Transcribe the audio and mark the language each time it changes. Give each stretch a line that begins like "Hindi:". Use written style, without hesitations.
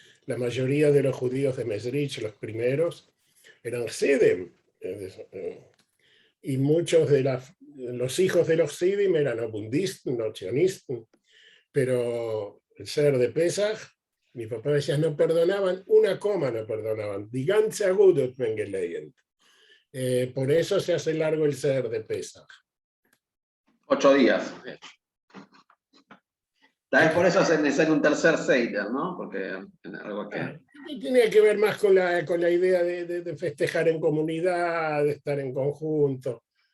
Spanish: La mayoría de los judíos de Mesrich, los primeros, eran Sidim. Y muchos de los hijos de los Sidim eran abundistas, no sionistas. Pero el Seder de Pesaj, mi papá decía, no perdonaban una coma, no perdonaban.
German: Die ganze Agude hat man gelernt.
Spanish: Por eso se hace largo el Seder de Pesaj. 8 días. También por eso es necesario un tercer Seder, ¿no? Porque algo que... Tiene que ver más con la idea de festejar en comunidad, de estar en conjunto.